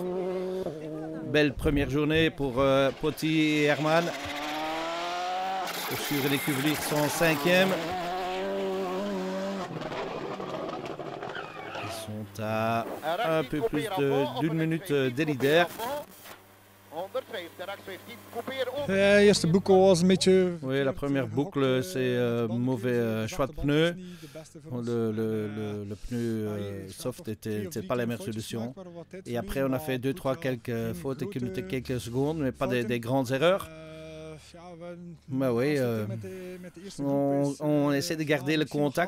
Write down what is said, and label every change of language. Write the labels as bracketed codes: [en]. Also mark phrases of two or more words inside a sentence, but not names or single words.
[fr] Belle première journée pour Poty et Herman. Sur les Cuvelires sont 5e. Ils sont à un peu plus d'une minute des leaders. [nl] Eerste boek was een beetje... [fr] Oui, la première boucle, c'est mauvais choix de pneus. Le pneu soft n'était pas la meilleure solution. Et après, on a fait 2-3 quelques fautes et qui nous étaient quelques secondes, mais pas des grandes erreurs. Bah oui, on essaie de garder le contact.